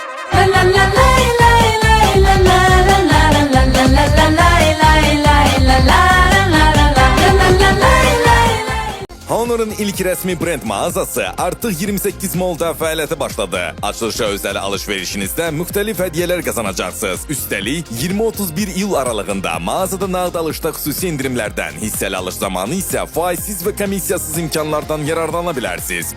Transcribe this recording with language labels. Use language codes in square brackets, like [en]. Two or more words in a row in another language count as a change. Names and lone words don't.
[az] la la la la la la la la la la la la la la la la Honor'ın ilk resmi brend mağazası artıq 28 Mall'da fəaliyyətə başladı. Açılışa özəl alışverişinizdə müxtəlif hədiyələr qazanacaqsınız. Üstəlik 20-31 iyul aralığında mağazada nağd alışda xüsusi indirimlərdən, hissəli alış zamanı isə faizsiz və komissiyasız imkanlardan yararlana bilərsiniz.